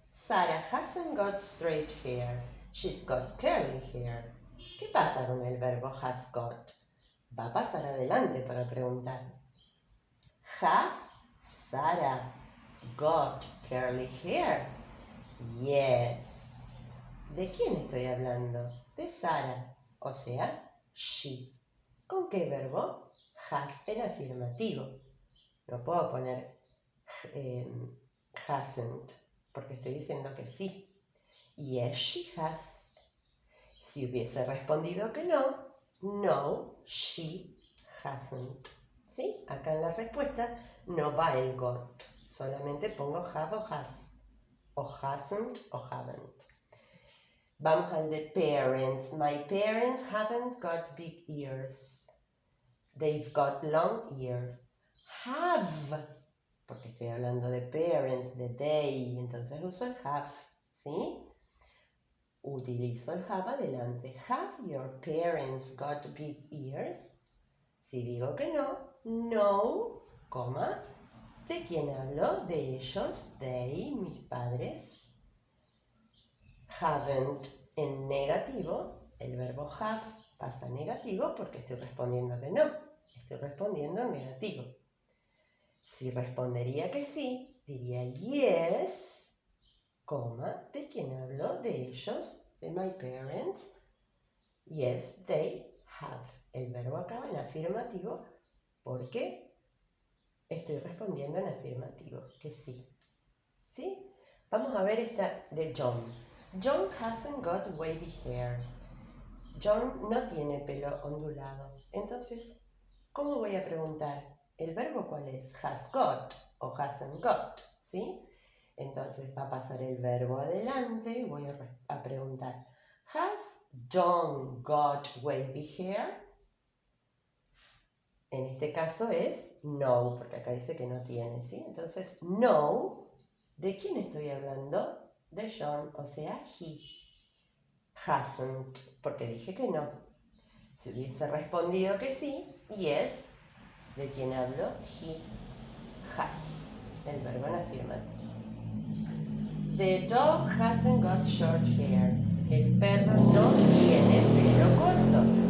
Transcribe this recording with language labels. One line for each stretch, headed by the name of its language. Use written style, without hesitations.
English: Sara hasn't got straight hair. She's got curly hair.
Spanish: ¿Qué pasa con el verbo has got? Va a pasar adelante para preguntar.
English: Has Sara got curly hair? Yes.
Spanish: ¿De quién estoy hablando? De Sara, o sea, she. ¿Con qué verbo? Has en afirmativo. No puedo poner hasn't, porque estoy diciendo que sí.
English: Yes, she has.
Spanish: Si hubiese respondido que no, no,
English: she hasn't.
Spanish: ¿Sí? Acá en la respuesta no va el got. Solamente pongo
English: have o has. O hasn't o haven't.
Spanish: Vamos al de parents.
English: My parents haven't got big ears. They've got long ears.
Spanish: Have, porque estoy hablando de parents, de they, entonces uso el have, ¿sí? Utilizo el have adelante.
English: Have your parents got big ears?
Spanish: Si digo que no, no, coma. ¿De quién hablo? De ellos,
English: they,
Spanish: mis padres.
English: Haven't
Spanish: en negativo, el verbo have pasa negativo porque estoy respondiendo que no. Estoy respondiendo en negativo. Si respondería que sí, diría
English: yes,
Spanish: coma, ¿de quién hablo? De ellos, de
English: my parents. Yes, they have.
Spanish: El verbo acaba en afirmativo porque estoy respondiendo en afirmativo, que sí. ¿Sí? Vamos a ver esta de John.
English: John hasn't got wavy hair.
Spanish: John no tiene pelo ondulado. Entonces, ¿cómo voy a preguntar? ¿El verbo cuál es?
English: Has got o hasn't got,
Spanish: ¿sí? Entonces va a pasar el verbo adelante y voy a preguntar,
English: ¿Has John got wavy hair?
Spanish: En este caso es no, porque acá dice que no tiene, ¿sí? Entonces, no, ¿de quién estoy hablando? De John, o sea,
English: he. Hasn't,
Spanish: porque dije que no. Si hubiese respondido que sí,
English: yes,
Spanish: ¿de quién hablo?
English: He has,
Spanish: el verbo en afirmativo.
English: The dog hasn't got short hair.
Spanish: El perro no tiene pelo corto.